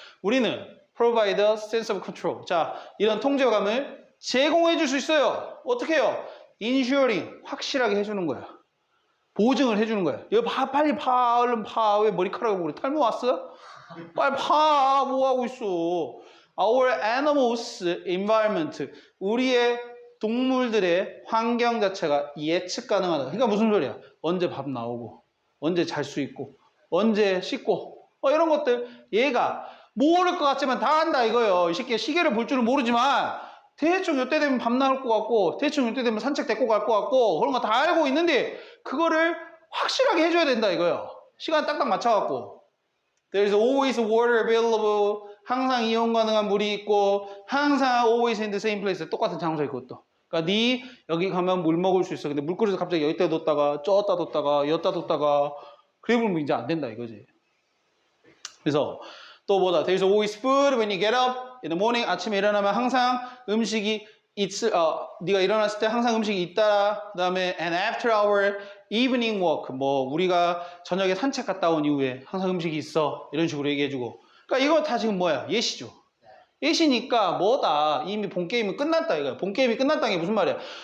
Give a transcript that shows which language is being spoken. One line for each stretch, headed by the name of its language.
Korean: 우리는
English: provide a sense of control.
Korean: 자, 이런 통제감을 제공해 줄 수 있어요. 어떻게 해요? ensuring, 확실하게 해주는 거야. 보증을 해주는 거야. 이거 빨리 파, 얼른 파. 왜 머리카락을 우리 탈모 왔어? 빨리 파. 뭐 하고 있어?
English: Our animals environment,
Korean: 우리의 동물들의 환경 자체가 예측 가능하다. 그러니까 무슨 소리야? 언제 밥 나오고, 언제 잘 수 있고, 언제 씻고, 이런 것들 얘가 모를 것 같지만 다 한다 이거예요. 이 새끼 시계를 볼 줄은 모르지만 대충 이때 되면 밥 나올 것 같고, 대충 이때 되면 산책 데리고 갈 것 같고, 그런 거 다 알고 있는데 그거를 확실하게 해줘야 된다 이거예요. 시간 딱딱 맞춰갖고.
English: There's always water available.
Korean: 항상 이용 가능한 물이 있고, 항상
English: always in the same place.
Korean: 똑같은 장소에 그것도. 그러니까 여기 가면 물 먹을 수 있어. 근데 물그릇을 갑자기 여기다 뒀다가 저기다 뒀다가 여기다 뒀다가 그래 보면 이제 안 된다 이거지. 그래서 또 뭐다?
English: There's always food when you get up in the morning.
Korean: 아침에 일어나면 항상 음식이 네가 일어났을 때 항상 음식이 있다. 그다음에
English: and after our evening walk,
Korean: 뭐 우리가 저녁에 산책 갔다 온 이후에 항상 음식이 있어. 이런 식으로 얘기해주고. 그러니까 이거 다 지금 뭐야? 예시죠. 예시니까 뭐다? 이미 본 게임은 끝났다 이거야. 본 게임이 끝났다는 게 무슨 말이야?